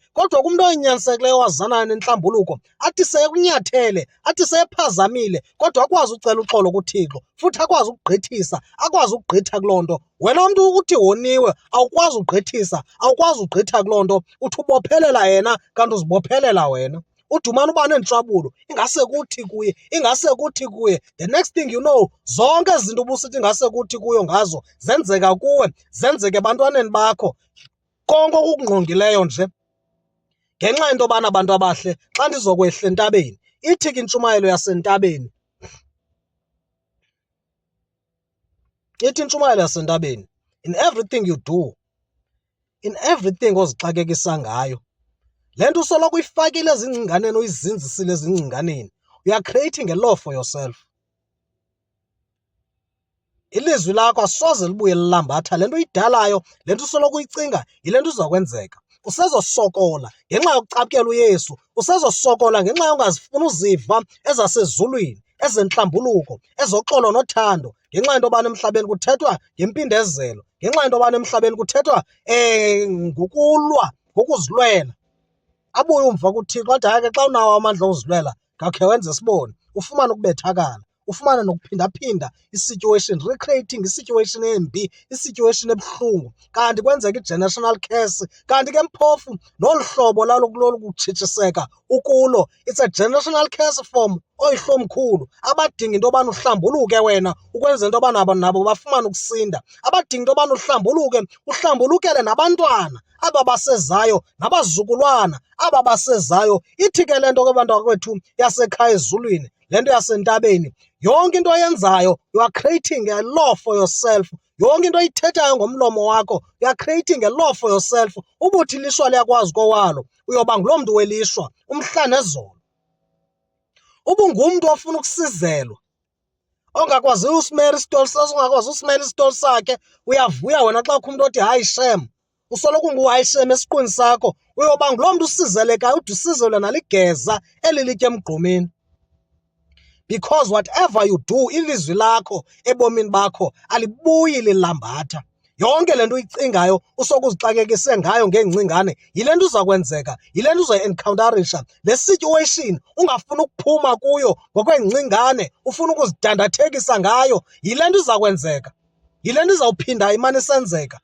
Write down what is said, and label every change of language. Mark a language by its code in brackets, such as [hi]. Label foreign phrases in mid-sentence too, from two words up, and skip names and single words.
[xh] Kodwa kumntu oyinyanisekileyo wazanayo nenhlambuluko, athi seyekunyathele, athi seyephazamile, kodwa akwazi ucela uxolo kuThixo, futhi akwazi ukugqithisa, akwazi ukugqitha kuloo nto. Wena mntu uthi woniwe, awukwazi ugqithisa, awukwazi ugqitha kuloo nto, uthi ubophelela yena kanti uzibophelela wena. Uthi umane uba neentswabulo, ingase kuthi kuye, ingase kuthi kuye. [en] The next thing you know, [xh] zonke ezi zinto ubusithi ingase kuthi kuyo ngazo zenzeka kuwe, zenzeke ebantwaneni bakho. Konke okukungqongileyo nje ngenxa yento yobana abantu abahle xa ndizokwehla entabeni, ithi ke intshumayelo yasentabeni, ithi intshumayelo yasentabeni, [en] in everything you do, in everything [xh] ozixakekisa ngayo, le nto usoloko uyifakile ezingcinganeni, uyizinzisile ezingcinganeni, [en] you are creating a law for yourself. [xh] Ilizwi lakho asoze libuye lilambatha, le nto uyidalayo, le nto usoloko uyicinga yile nto izokwenzeka. Usezosokola ngenxa yokucapukela uYesu, usezosokola ngenxa yongazifuni uziva ezasezulwini, ezenhlambuluko, ezoxolo nothando, ngenxa yento yobana emhlabeni kuthethwa ngempindezelo, ngenxa yento yobana emhlabeni kuthethwa ngokulwa, ngokuzilwela. Abuye umva kuThixo athi hayi ke xa unawo amandla okuzilwela ngakhe wenze sibone, ufumane ukubethakala, ufumane nokuphinda-phinda i-situation, [en] recreating i-situation [xh] embi, i-situation ebuhlungu, kanti kwenzeka [en] i-generational curse. [xh] Kanti ke mphofu nolu hlobo lalo kutshitshiseka ukulo, [en] it's a generational curse form oyihlomkhulu. [xh] Abadinga into yobana uhlambuluke wena ukwenzela into yobana nabo bafumane ukusinda. Abadinga into yobana uhlambuluke, uhlambulukele nabantwana aba basezayo nabazukulwana aba basezayo. Ithi ke le nto kwabantu bakwethu yasekhaya ezulwini, le nto yasentabeni, yonke into oyenzayo [en] you are creating a law for yourself. [xh] Yonke into oyithethayo ngomlomo wakho [en] you are creating a law for yourself. [xh] Ubuthi ilishwa liyakwazi kowalo, uyoba nguloo mntu welishwa umhla nezolo. Ubungumntu ofuna ukusizelwa, ongakwaziyo usimela isitoli sakhe, ongakwazi usimela isitoli sakhe, uyavuya wena xa kukho umntu othi hayi shem, usoloko ungu-hayi shem esiqwini sakho, uyoba nguloo mntu usizelekayo, ude usizelwe naligeza eli litya emgqomeni. [en] Because whatever you do, [xh] ilizwi lakho ebomini bakho alibuyi lilambatha. Yonke le nto uyicingayo usokuzixakekise ngayo ngeencingane, yile nto uza kwenzeka, yile nto uzoyi-encounterisha. Le situation ungafuni ukuphuma kuyo ngokweengcingane, ufuna ukuzidandathekisa ngayo, yile nto iza kwenzeka, yile nto izawuphinda imane isenzeka.